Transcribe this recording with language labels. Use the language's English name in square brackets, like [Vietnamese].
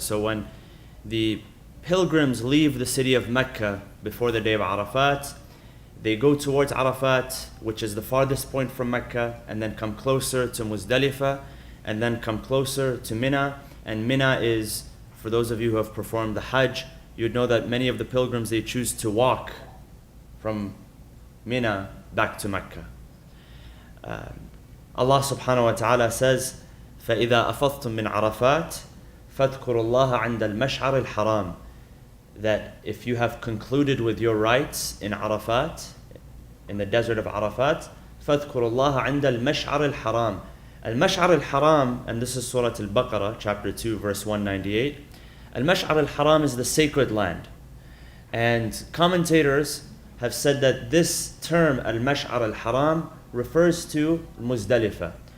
[English] So when the pilgrims leave the city of Mecca before the day of Arafat, they go towards Arafat, which is the farthest point from Mecca, and then come closer to Muzdalifah, and then come closer to Mina. And Mina is, for those of you who have performed the Hajj, you'd know that many of the pilgrims, they choose to walk from Mina back to Mecca. Allah subhanahu wa ta'ala says, [Arabic] فَإِذَا أَفَضْتُم مِّنْ عَرَفَاتٍ فَاذْكُرُوا اللَّهَ عِنْدَ الْمَشْعَرِ الْحَرَامِ. [English] That if you have concluded with your rites in Arafat, in the desert of Arafat, [Arabic] فَاذْكُرُوا اللَّهَ عِنْدَ الْمَشْعَرِ الْحَرَامِ. [English] Al-Mash'ar al-Haram, and this is Surah Al-Baqarah, chapter 2, verse 198. Al-Mash'ar al-Haram is the sacred land. And commentators have said that this term, Al-Mash'ar al-Haram, refers to Muzdalifah.